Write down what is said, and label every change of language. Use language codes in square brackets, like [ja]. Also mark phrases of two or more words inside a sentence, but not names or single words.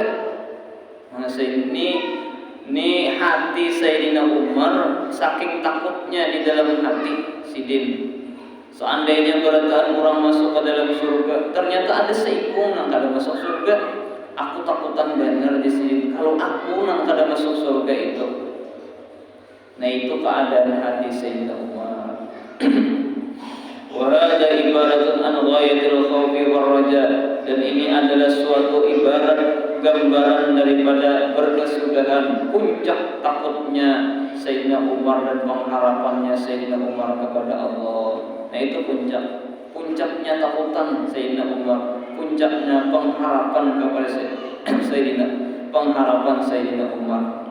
[bjn] Nah ini hati Sayyidina Umar saking takutnya di dalam hati sidin. Seandainya berataan orang masuk ke dalam surga, ternyata ada seikung nang kada masuk surga. Aku takutan benar desidin kalau aku nang kada masuk surga itu. Nah itu keadaan hati Sayyidina Umar. [ar] وهذا عبارة عن غاية الخوف والرجاء, [id] dan ini adalah suatu ibarat gambaran daripada berkesudahan puncak takutnya Sayyidina Umar dan pengharapannya Sayyidina Umar kepada Allah. [bjn] Nah itu puncaknya takutan Sayyidina Umar, puncaknya pengharapan kepada Sayyidina Umar.